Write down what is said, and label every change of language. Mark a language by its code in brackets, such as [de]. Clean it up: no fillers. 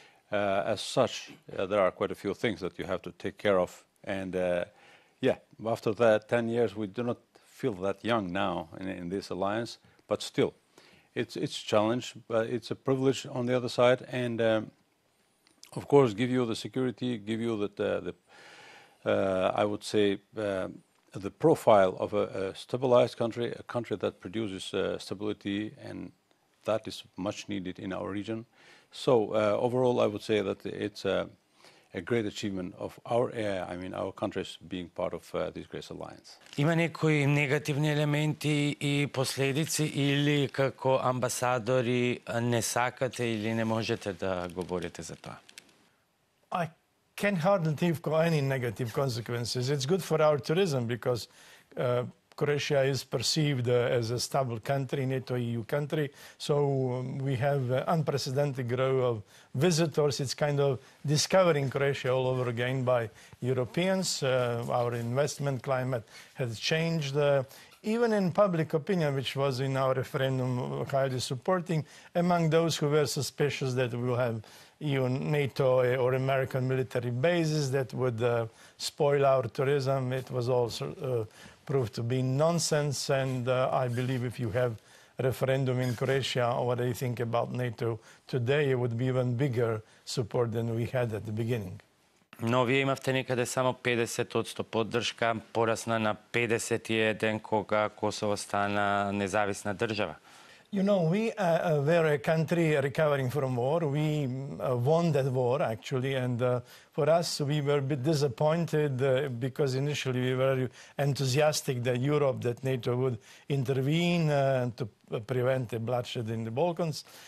[en] As such, there are quite a few things that you have to take care of, and after that 10 years, we do not feel that young now in this alliance, but still, it's a challenge, but it's a privilege on the other side, and of course, give you the security, give you I would say the profile of a stabilized country, a country that produces stability, and that is much needed in our region. So overall, I would say that it's a great achievement of our countries being part of this great alliance. [mk] Има некои негативни елементи и последици или како амбасадори не сакате или не можете да говорите за тоа? [en] I can hardly think of any negative consequences. It's good for our tourism because Croatia is perceived as a stable country, NATO EU country. So we have unprecedented growth of visitors. It's kind of discovering Croatia all over again by Europeans. Our investment climate has changed. Even in public opinion, which was in our referendum highly supporting, among those who were suspicious that we will have NATO or American military bases that would spoil our tourism, it was also proved to be nonsense. And I believe if you have a referendum in Croatia, what they think about NATO today, it would be even bigger support than we had at the beginning. [mk] Но вие имавте некаде само 50% поддршка, порасна на 51% кога Косово стана независна држава. [en] You know, we were a country recovering from war. We won that war, actually, and for us, we were a bit disappointed because initially we were enthusiastic that Europe, that NATO would intervene to prevent the bloodshed in the Balkans.